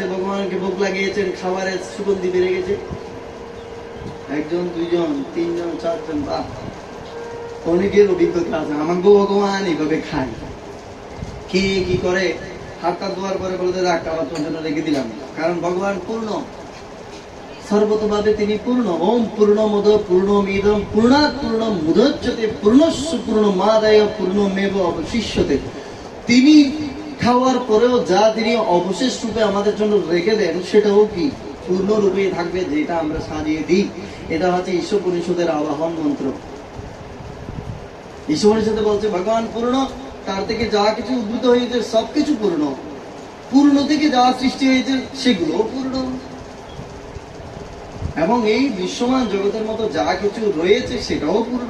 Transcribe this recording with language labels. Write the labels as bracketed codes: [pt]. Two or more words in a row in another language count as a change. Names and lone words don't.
[bn] ভগবানকে ভোগ লাগিয়েছেন, খাবারের সুগন্ধি বেড়ে গেছে। একজন, দুইজন, তিনজন, চারজন, বাহ, অনেকের অভিজ্ঞতা আছে। আমাকে ভগবান এইভাবে খায়। কে কি করে? হাতটা ধোয়ার পরে বলতে রাখ, আবার তোর জন্য রেখে দিলাম। কারণ ভগবান পূর্ণ, সর্বতভাবে তিনি পূর্ণ। [sa] ওম পূর্ণমদ পূর্ণমিদম পূর্ণাৎ পূর্ণম মুদচ্যতে পূর্ণস্য পূর্ণমাদায় পূর্ণমেব অবশিষ্যতে। [bn] তিনি খাওয়ার পরেও যা তিনি অবশেষ রূপে আমাদের জন্য রেখে দেন, সেটাও কি পূর্ণ রূপে থাকবে, যেটা আমরা সাজিয়ে দিই। এটা হচ্ছে ঈশ্বরোপনিষদের আবাহন মন্ত্র। ঈশ্বরোপনিষদে বলছে ভগবান পূর্ণ, তার থেকে যা কিছু উদ্ভূত হয়েছে সবকিছু পূর্ণ, পূর্ণ থেকে যা সৃষ্টি হয়েছে সেগুলো পূর্ণ, এবং এই বিশ্বমান জগতের মতো যা কিছু রয়েছে সেটাও পূর্ণ।